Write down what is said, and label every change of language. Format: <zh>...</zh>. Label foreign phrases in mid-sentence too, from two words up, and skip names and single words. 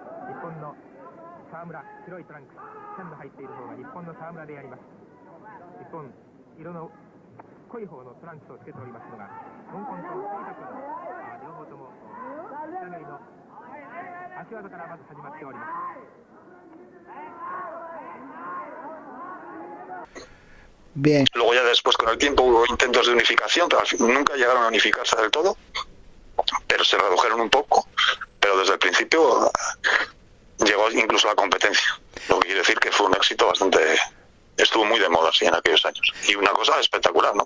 <ja>日本の沢村、白いトランクス、線の入っている方が日本の沢村であります。日本、色の濃い方のトランクスをつけておりますのが香港と杉田君、両方とも仕上がりの足技からまず始まっております。</ja> <es>Bien. Luego ya después con el tiempo hubo intentos de unificación, pero nunca llegaron a unificarse del todo, pero se redujeron un poco, pero desde el principio llegó incluso a la competencia, lo que quiere decir que fue un éxito bastante, estuvo muy de moda sí, en aquellos años, y una cosa espectacular, ¿no?</es>